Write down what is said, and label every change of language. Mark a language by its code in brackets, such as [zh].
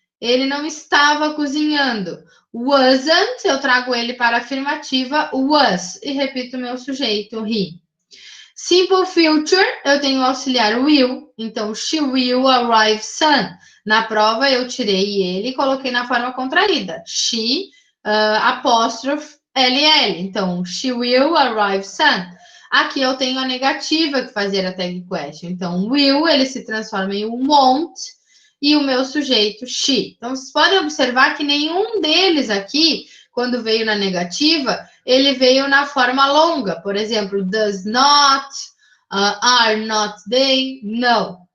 [pt] Ele não estava cozinhando. Wasn't, eu trago ele para a afirmativa, was, e repito meu sujeito, he. [en] Simple future, [pt] eu tenho o auxiliar [en] will, [pt] então [en] she will arrive soon. [pt] Na prova eu tirei ele e coloquei na forma contraída. She, apóstrofe, LL. [en] Então, she will arrive soon. [pt] Aqui eu tenho a negativa que fazer a tag question. Então, will, ele se transforma em won't e o meu sujeito, she. Então, vocês podem observar que nenhum deles aqui, quando veio na negativa, ele veio na forma longa. Por exemplo, does not, are not they, no.